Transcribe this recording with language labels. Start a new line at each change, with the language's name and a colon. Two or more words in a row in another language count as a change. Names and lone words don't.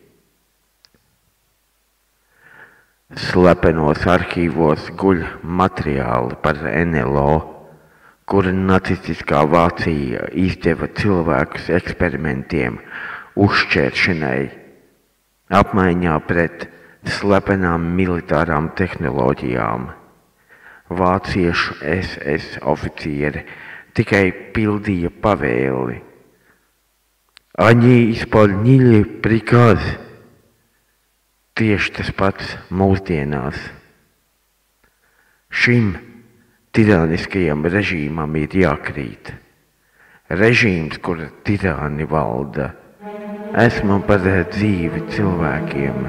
Latvian: Slepenos arhīvos guļ materiāli par NLO, kura nacistiskā Vācija izdeva cilvēkus eksperimentiem uzšķēršanai, apmaiņā pret slepenām militārām tehnoloģijām. Vāciešu SS oficieri tikai pildīja pavēli.
Russian: Они исполнили приказ.
Latvian: Tieši tas pats mūsdienās. Šim tirāniskajam režīmam ir jākrīt. Režīms, kur tirāni valda. Esmu par dzīvi cilvēkiem.